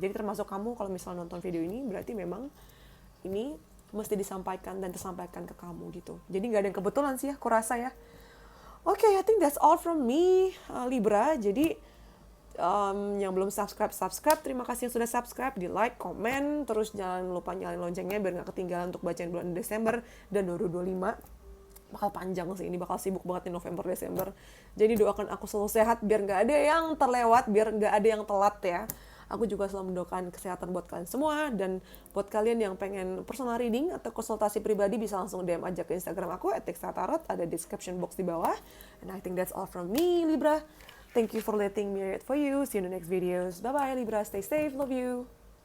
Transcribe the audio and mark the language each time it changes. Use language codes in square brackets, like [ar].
[id] Jadi termasuk kamu kalau misalnya nonton video ini, berarti memang ini mesti disampaikan dan tersampaikan ke kamu gitu. Jadi nggak ada yang kebetulan sih ya, aku rasa ya. [en] Oke, I think that's all from me, Libra. [id] Jadi yang belum subscribe, terima kasih yang sudah subscribe, di like, komen, terus jangan lupa nyalain loncengnya biar nggak ketinggalan untuk bacain bulan Desember dan 2025. Bakal panjang sih, ini bakal sibuk banget di November, Desember. Jadi doakan aku selalu sehat biar nggak ada yang terlewat, biar nggak ada yang telat ya. Aku juga selalu mendoakan kesehatan buat kalian semua, dan buat kalian yang pengen personal reading atau konsultasi pribadi bisa langsung DM aja ke Instagram aku @textatarot, ada description box di bawah. [en] And I think that's all from me, Libra. Thank you for letting me read for you. See you in the next videos. Bye bye Libra, stay safe, love you.